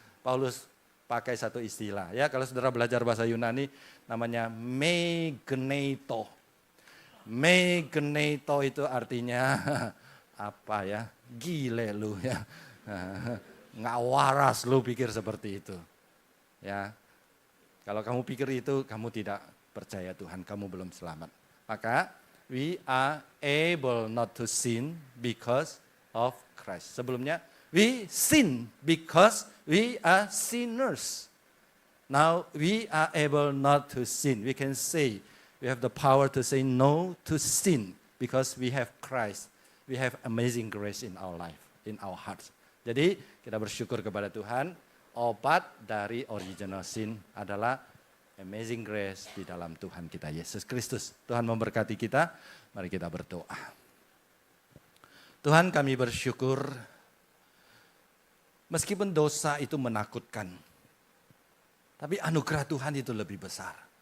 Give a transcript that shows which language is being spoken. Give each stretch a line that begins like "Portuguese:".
Indonesian: Paulus pakai satu istilah ya, kalau saudara belajar bahasa Yunani namanya megeneto. Megeneto itu artinya apa ya? Gile lu ya. Nggak waras lu pikir seperti itu. Ya. Kalau kamu pikir itu, kamu tidak percaya Tuhan, kamu belum selamat.
English: Maka we are able not to sin because of Christ. Sebelumnya, We sin because we are sinners. Now we are able not to sin. We can say, we have the power to say no to sin because we have Christ. We have amazing grace in our life, in our hearts.
Indonesian: Jadi kita bersyukur kepada Tuhan, obat dari original sin adalah amazing grace di dalam Tuhan kita Yesus Kristus. Tuhan memberkati kita, mari kita berdoa. Tuhan, kami bersyukur, meskipun dosa itu menakutkan, tapi anugerah Tuhan itu lebih besar.